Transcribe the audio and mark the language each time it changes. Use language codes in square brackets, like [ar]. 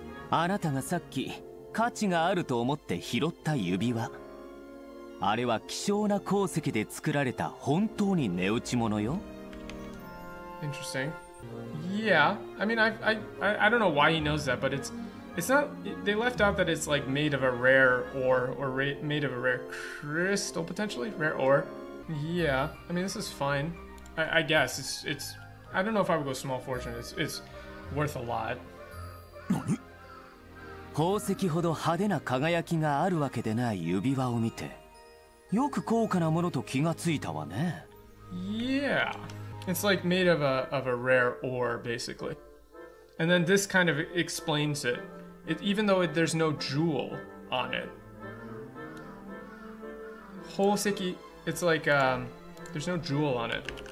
[ja] あなたがさっき価値があると思って拾った指輪。あれは希少な鉱石で作られた本当に値打ち物よ。 [en] Interesting. Yeah, I mean, I don't know why he knows that, but it's not. They left out that it's like made of a rare ore or made of a rare crystal potentially, rare ore. Yeah, I mean, this is fine. I guess it's. I don't know if I would go small fortune. It's worth a lot. [ja] 宝石ほど派手な輝きがあるわけでない指輪を見て、よく高価なものと気がついたわね。 [en] Yeah. It's like made of a rare ore, basically. And then this kind of explains it. Even though there's no jewel on it. Hoseki, it's like, there's no jewel on it.